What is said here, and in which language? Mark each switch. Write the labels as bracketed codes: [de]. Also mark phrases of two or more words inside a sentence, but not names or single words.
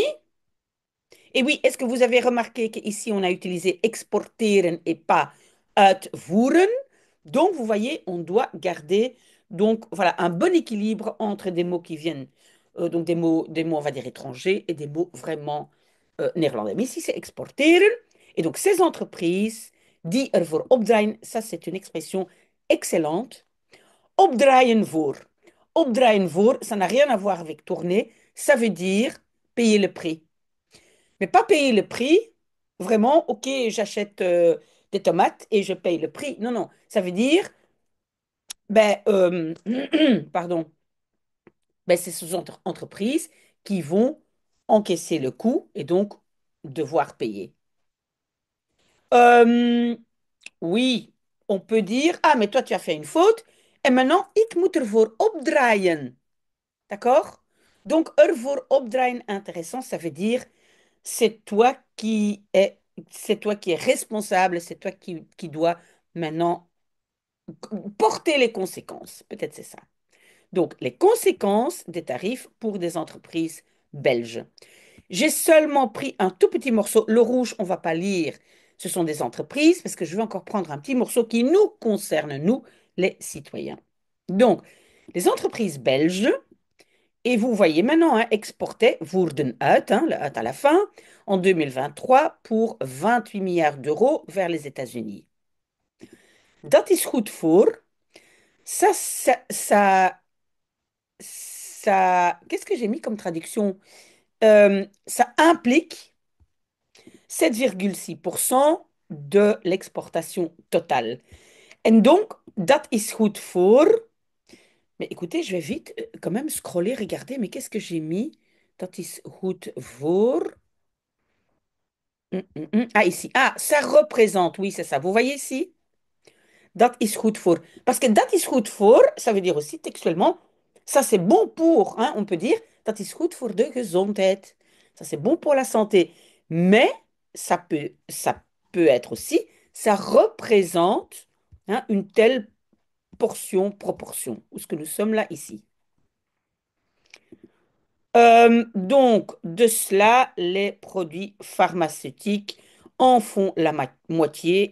[fr] Et oui, est-ce que vous avez remarqué qu'ici on a utilisé exporteren et pas uitvoeren? Donc vous voyez, on doit garder donc voilà un bon équilibre entre des mots qui viennent donc des mots on va dire étrangers et des mots vraiment néerlandais. Mais ici c'est exporteren et donc ces entreprises [nl] die ervoor opdraaien, [fr] ça c'est une expression excellente. [nl] Opdraaien voor. Opdraaien voor, [fr] ça n'a rien à voir avec tourner, ça veut dire payer le prix. Mais pas payer le prix, vraiment, ok, j'achète des tomates et je paye le prix. Non, non, ça veut dire, ben, pardon, ben, c'est ces entreprises qui vont encaisser le coût et donc devoir payer. Euh, oui, on peut dire, ah, mais toi, tu as fait une faute. En maintenant, [nl] ik moet ervoor opdraaien. [fr] D'accord? Donc, [nl] ervoor opdraaien, [fr] intéressant, ça veut dire, c'est toi qui es, c'est toi qui es responsable, c'est toi qui dois maintenant porter les conséquences. Peut-être c'est ça. Donc, les conséquences des tarifs pour des entreprises belges. J'ai seulement pris un tout petit morceau. Le rouge, on ne va pas lire. Ce sont des entreprises parce que je vais encore prendre un petit morceau qui nous concerne, nous, les citoyens. Donc, les entreprises belges, et vous voyez maintenant, hein, [nl] exportaient, Woerden uit, [fr] hein, le uit à la fin, en 2023 pour 28 milliards d'euros vers les États-Unis. [nl] Dat is goed voor. [fr] Ça, qu'est-ce que j'ai mis comme traduction? Ça implique 7,6% de l'exportation totale. En donc, [nl] dat is goed voor. [fr] Mais écoutez, je vais vite quand même scroller, regarder, mais qu'est-ce que j'ai mis? [nl] Dat is goed voor. [fr] Ah, ici. Ah, ça représente, oui, c'est ça. Vous voyez ici? [nl] Dat is goed voor. [fr] Parce que [nl] dat is goed voor, [fr] ça veut dire aussi textuellement, ça c'est bon pour, hein, on peut dire, [nl] dat is goed voor de gezondheid. [fr] Ça c'est bon pour la santé. Mais ça peut être aussi, ça représente, hein, une telle portion, proportion, où ce que nous sommes là ici. Donc, de cela, les produits pharmaceutiques en font la moitié.